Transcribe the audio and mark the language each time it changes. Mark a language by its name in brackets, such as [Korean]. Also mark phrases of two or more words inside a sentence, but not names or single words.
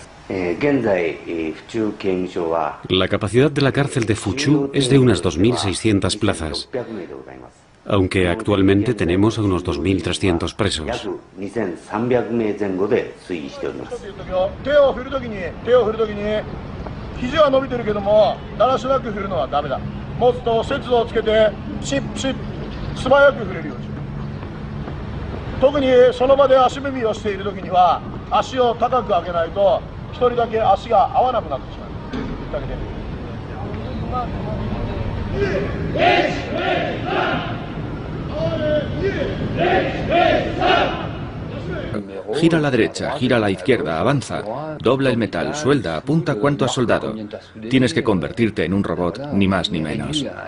[Spanish] La capacidad de la cárcel de Fuchu es de unas 2.600 plazas, aunque actualmente tenemos a unos 2.300 presos. [Japanese] 肘は伸びてるけども、だらしなく振るのはダメだ。持つと節度をつけて、ピシッピシッ、素早く振れるようにしろ。特にその場で足踏みをしている時には、足を高く上げないと、一人だけ足が合わなくなってしまう。言ってあげて。 [Spanish] Gira a la derecha, gira a la izquierda, avanza, dobla el metal, suelda, apunta cuánto has soldado. Tienes que convertirte en un robot, ni más ni menos.